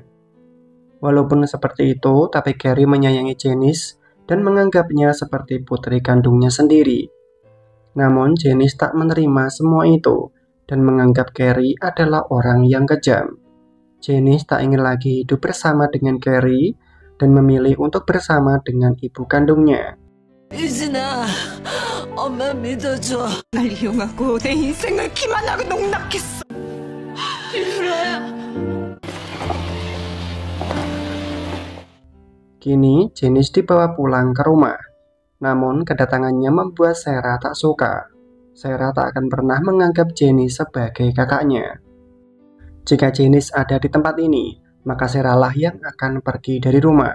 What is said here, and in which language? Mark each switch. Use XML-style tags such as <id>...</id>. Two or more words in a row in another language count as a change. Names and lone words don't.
<id>Walaupun seperti itu, tapi Carrie menyayangi Janice dan menganggapnya seperti putri kandungnya sendiri. Namun Janice tak menerima semua itu dan menganggap Carrie adalah orang yang kejam. Janice tak ingin lagi hidup bersama dengan Carrie, dan memilih untuk bersama dengan ibu kandungnya.</id> <ko>유진아, 엄마 믿어줘. 날 이용하고 내 인생을 기만하고 농락했어. 유라야.</ko> <id>Kini Janice dibawa pulang ke rumah. Namun kedatangannya membuat Sarah tak suka. Sarah tak akan pernah menganggap Janice sebagai kakaknya. Jika Janice ada di tempat ini, maka Sarah lah yang akan pergi dari rumah.</id>